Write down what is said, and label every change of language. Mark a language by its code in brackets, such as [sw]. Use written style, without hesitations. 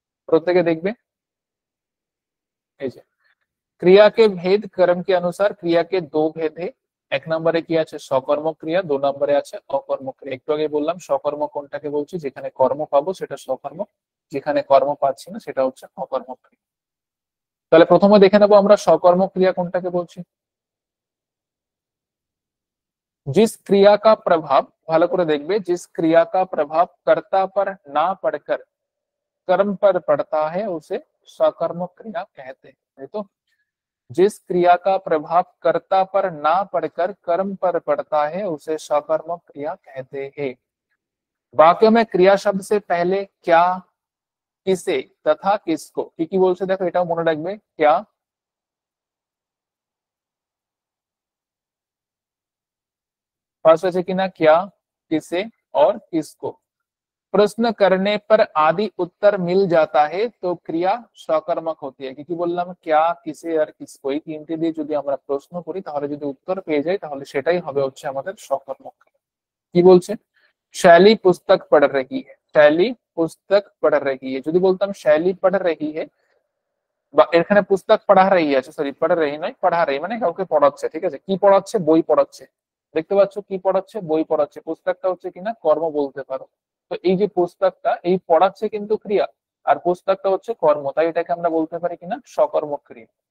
[bn] প্রত্যেকে দেখবে, এই যে ক্রিয়া কে ভেদ [hi] कर्म के अनुसार, ক্রিয়া কে দো ভেদ है। [bn] 1 নম্বরে কি আছে, সকর্মক ক্রিয়া। 2 নম্বরে আছে অকর্মক ক্রিয়া। একটু আগে বললাম সকর্মক কোনটাকে বলছি, যেখানে কর্ম পাবো সেটা সকর্মক, যেখানে কর্ম পাচ্ছি না সেটা হচ্ছে অকর্মক ক্রিয়া। তাহলে প্রথমে দেখে নেবো আমরা সকর্মক ক্রিয়া কোনটাকে বলছি। [hi] जिस क्रिया का प्रभाव, [bn] ভালো করে দেখবে, [hi] जिस क्रिया का प्रभाव कर्ता पर ना पड़कर कर्म पर पड़ता है, उसे सकर्मक क्रिया कहते हैं। तो जिस क्रिया का प्रभाव कर्ता पर ना पड़कर कर्म पर पड़ता है उसे सकर्मक क्रिया कहते हैं। वाक्य में क्रिया शब्द से पहले क्या, किसे तथा किसको [bn] কি কি বলছে দেখো, এটাও মনে রাখবে। [hi] क्या फर्स्ट [bn] আছে কিনা, [hi] क्या, किसे और किसको। प्रश्न करने पर आदि उत्तर मिल जाता है तो क्रिया सकर्मक होती है। [bn] কি বললাম, क्या, किसे আর किसको, এই তিনটে দিয়ে যদি আমরা প্রশ্ন করি তাহলে যদি উত্তর পেয়ে যাই তাহলে সেটাই হবে হচ্ছে আমাদের সকর্মক। কি বলছে, [hi] शैली पुस्तक पढ़ रही है, शैली पुस्तक पढ़ रही है। [bn] যদি বলতাম [hi] शैली पढ़ रही है [bn] বা এখানে পুস্তক পড়া রহি আছে, সরি পড় রহি নয়, পড়া রহি মানে কাউকে পড়াচ্ছে, ঠিক আছে। কি পড়াচ্ছে, বই পড়াচ্ছে, দেখতে পাচ্ছ কি পড়াচ্ছে, বই পড়াচ্ছে। পুস্তকটা হচ্ছে কিনা কর্ম বলতে পারো। তো এই যে পুস্তকটা, এই পড়াচ্ছে কিন্তু ক্রিয়া, আর পুস্তকটা হচ্ছে কর্ম, তাই এটাকে আমরা বলতে পারি কিনা সকর্মক ক্রিয়া।